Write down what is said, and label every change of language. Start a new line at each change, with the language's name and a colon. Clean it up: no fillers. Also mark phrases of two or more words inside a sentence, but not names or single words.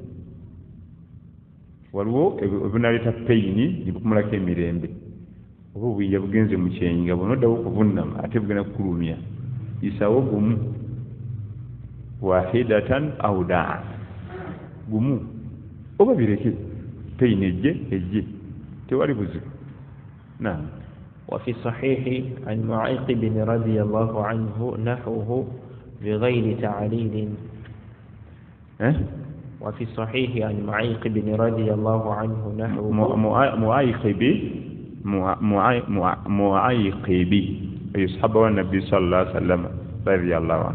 Ganda: Waliwo ebinaleeta peyini nebukumulako emirembe oba obuyinja bugenze mu kyenyi nga bonna oddawo okuvunnama ate bugenda kukulumya. Yisawo gumu wahidatan awuda gumu oba bireke peyini ejje tewali buzibu. Naam.
Arabic: وفي الصحيح عن معيقب رضي الله عنه نحوه بغير تعليل. وفي الصحيح عن معيقب رضي الله عنه نحوه معيقب يصحبه النبي صلى الله عليه وسلم رضي الله عنه.